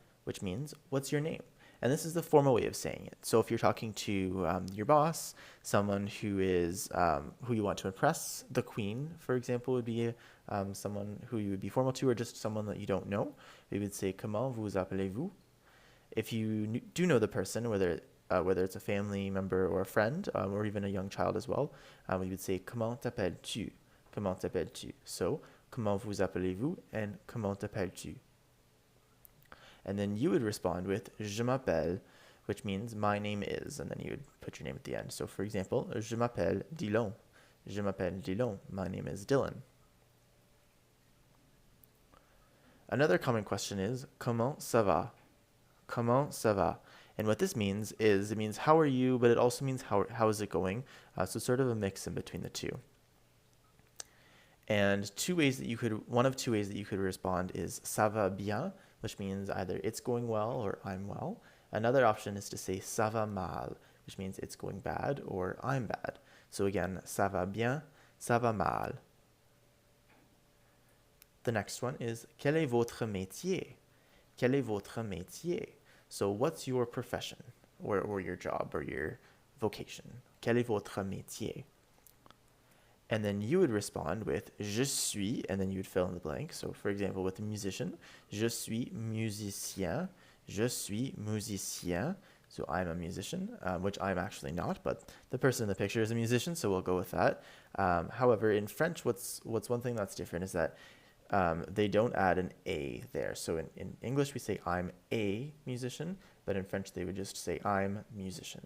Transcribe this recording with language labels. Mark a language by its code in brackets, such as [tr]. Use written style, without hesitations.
[en] Which means, what's your name? And this is the formal way of saying it. So if you're talking to your boss, someone who is who you want to impress, the queen, for example, would be someone who you would be formal to, or just someone that you don't know. We would say, [fr] comment vous appelez-vous? [en] If you do know the person, whether it's a family member or a friend, or even a young child as well, we would say, [fr] comment t'appelles-tu? Comment t'appelles-tu? So, comment vous appelez-vous? And comment t'appelles-tu? [en] And then you would respond with [fr] je m'appelle, [en] which means my name is, and then you would put your name at the end. So for example, [fr] je m'appelle Dillon. Je m'appelle Dillon. [en] My name is Dylan. Another common question is [fr] comment ça va? Comment ça va? [en] And what this means is it means how are you, but it also means how is it going? So sort of a mix in between the two. And one of two ways that you could respond is [fr] ça va bien, [en] which means either it's going well or I'm well. Another option is to say [fr] ça va mal, [en] which means it's going bad or I'm bad. [fr] So again, ça va bien, ça va mal. [en] The next one is [fr] quel est votre métier? Quel est votre métier? [en] So what's your profession or your job or your vocation? [fr] Quel est votre métier? [en] And then you would respond with [fr] je suis, [en] and then you would fill in the blank. So for example, with a musician, [fr] je suis musicien, je suis musicien. [en] So I'm a musician, which I'm actually not, but the person in the picture is a musician, so we'll go with that. However, in French, what's one thing that's different is that they don't add an A there. So in English, we say I'm a musician, but in French, they would just say I'm musician.